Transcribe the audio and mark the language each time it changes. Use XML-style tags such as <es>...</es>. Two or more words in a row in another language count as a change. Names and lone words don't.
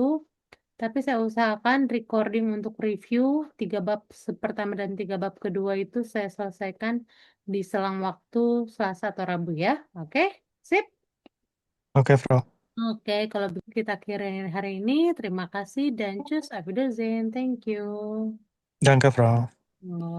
<id>Tapi saya usahakan recording untuk review 3 bab pertama dan 3 bab kedua itu saya selesaikan di selang waktu Selasa atau Rabu ya. Oke, sip. Oke, Frau. Oke, kalau begitu kita akhiri hari ini. Terima kasih dan</id> <de>tschüss, auf Wiedersehen.</de> <en>Thank you.</en> <de>Danke, Frau. Oh.</de>